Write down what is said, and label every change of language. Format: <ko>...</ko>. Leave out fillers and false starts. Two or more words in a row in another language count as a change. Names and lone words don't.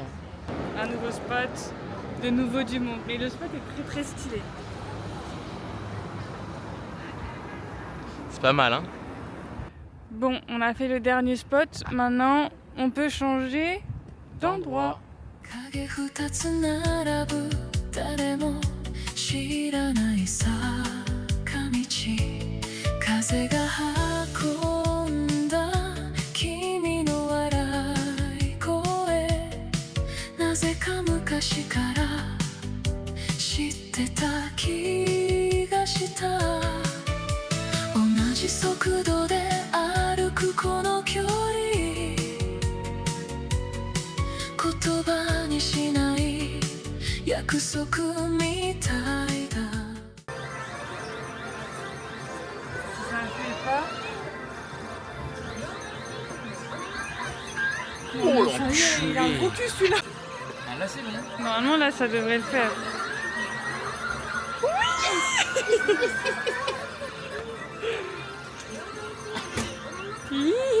<fr>Un nouveau spot, de nouveau du monde. Mais le spot est très très stylé. C'est pas mal, hein. Bon, on a fait le dernier spot. Maintenant, on peut changer d'endroit.</fr> <ja>影二つ並ぶ誰も知らない坂道風が運んだ君の笑い声なぜか昔から知ってた気がした同じ速度で歩くこの距離言葉にしない約束みたいだ</ja> <fr>Ça ne fait pas. Oh Il a un gros cul celui-là. Ah, là c'est bon. Normalement là ça devrait le faire. Oui.</fr>